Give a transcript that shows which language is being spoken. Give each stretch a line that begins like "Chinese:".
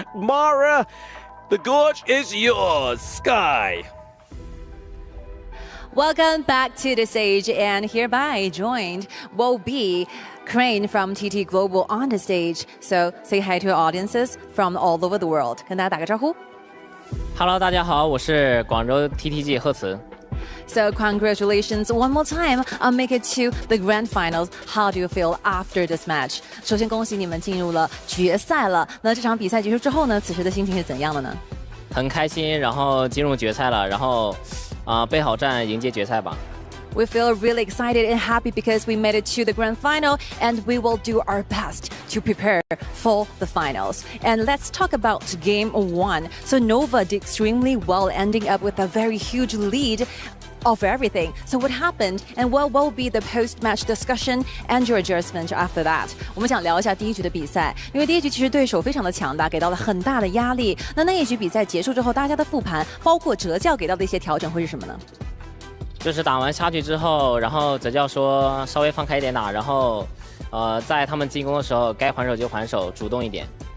English: Mara, the gorge is yours. Sky. Welcome back to the stage, and hereby joined will be Crane from TTGlobal on the stage. So say hi to our audiences from all over the world.
Chinese: 跟大家打个招呼。
English: Hello，
Chinese: 大家好，我是广州 TTG 贺慈。
English: So congratulations one more time on make it to the grand finals. How do you feel after this match?
Chinese: 首先恭喜你们进入了决赛了。那这场比赛结束之后呢，此时的心情是怎样的呢？很开心，然后进入决赛了，然后备好战迎接决赛吧。
English: We feel really excited and happy because we made it to the grand final, and we will do our best to prepare for the finals. And let's talk about game 1. So Nova did extremely well, ending up with a very huge lead of everything. So what happened, and what will be the post-match discussion and your adjustment after that?
Chinese: 我们想聊一下第一局的比赛，因为第一局其实对手非常的强大，给到了很大的压力。那一局比赛结束之后，大家的复盘，包括哲教给到的一些调整会是什么呢？就是打完下局之后，然后哲教说稍微放开一点打，然后在他们进攻的时候该还手就还手，主动一点。